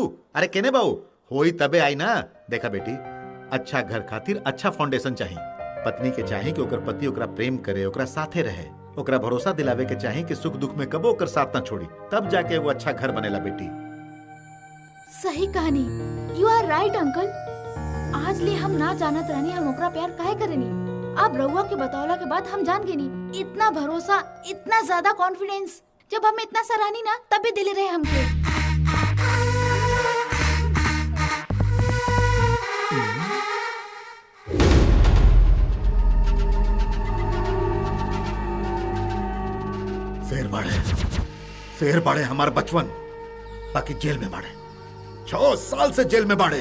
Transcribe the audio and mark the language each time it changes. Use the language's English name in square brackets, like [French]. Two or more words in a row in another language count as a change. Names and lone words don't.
[Bhojpuri] अरे केने बाऊ होई तबे आई ना। देखा बेटी अच्छा घर खातिर अच्छा फाउंडेशन चाहिए। पत्नी के चाहिए कि ओकर पति ओकरा प्रेम करे ओकरा साथे रहे ओकरा भरोसा दिलावे के चाहिए कि सुख दुख में कबो ओकर साथ ना छोड़ी तब जाके वो अच्छा घर बनेला बेटी। सही कहानी। [English] you are right uncle. [Bhojpuri] आज ले हम ना जानत रहनी हम ओकरा प्यार काहे करेनी। अब रउआ के बतावला के बाद हम जान गेनी। इतना भरोसा इतना ज्यादा कॉन्फिडेंस जब हम इतना सराहनी ना तभी दिले रहे हमके। फेर बाड़े हमार बचपन बाकी जेल में बाड़े 6 साल से जेल में बाड़े।